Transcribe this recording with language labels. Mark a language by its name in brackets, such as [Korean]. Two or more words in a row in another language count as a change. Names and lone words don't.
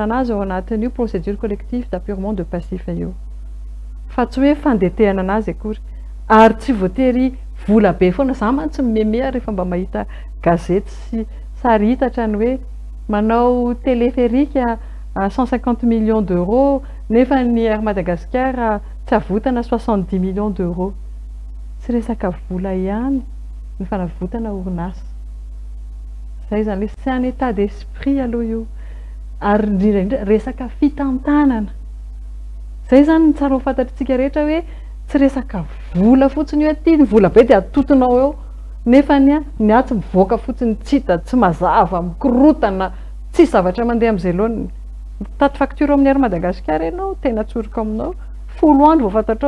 [Malagasy] anazy ao anatin'io [French] procédure collective d'appurement de passif [Malagasy] io fa tsy hoe fandetehana anazy akory ary tsy voatery vola be foana za mantsy mimemea rehefa mba mahita gazety sy sary hitatra ny hoe manao téléphérique 150 [French] millions d'euros [Malagasy] nefa ny Air Madagascar tsy avotana 70 [French] millions d'euros [Malagasy] tsy resaka vola ihany ny fanavotana orinasa zay zany le sy [French] un état d'esprit [Malagasy] aloha io ary indrindra resaka fitantanana zay zany ny tsara ho fantatritsika rehetra hoe tsy resaka vola fotsiny hoe ty ny vola be dia atotonao eo nefa ny atsy mivoaka fotsiny tsy hita tsy mazava mikorotana tsy zavatra mandeha amin'izay loany taty facture amin'ny Air Madagascar ianao tena tsorika aminao folo andro vao fantatrao